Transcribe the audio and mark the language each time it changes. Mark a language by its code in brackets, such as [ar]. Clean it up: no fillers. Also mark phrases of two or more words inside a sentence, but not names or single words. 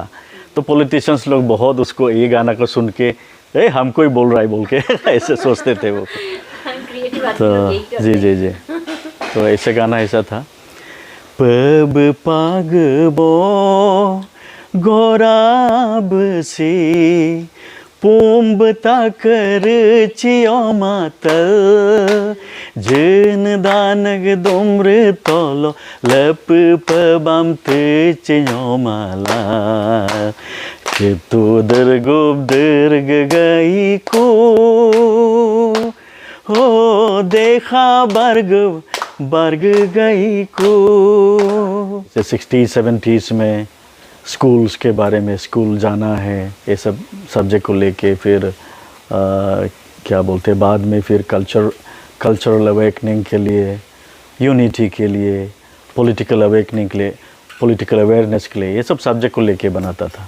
[hi] तो पॉलिटिशियंस लोग बहुत उसको, ये गाना को सुन के हमको ही बोल रहा है बोल के ऐसे सोचते थे वो। तो जी तो ऐसे गाना ऐसा था। [njz] पब पागबो गोराब से पुंब ताकर चियो मातल जन दानग दुम्र तोलो लप पबम ते चियो माला कि तू दर्गुब दर्ग गई को हो देखा बर्ग गई को। [hi] 60-70s में स्कूल्स के बारे में, स्कूल जाना है, ये सब सब्जेक्ट को लेके फिर क्या बोलते हैं, बाद में फिर [en] cultural awakening [hi] के लिए, यूनिटी के लिए, [en] political awakening [hi] के लिए, [en] political awareness [hi] के लिए, ये सब सब्जेक्ट को लेके बनाता था।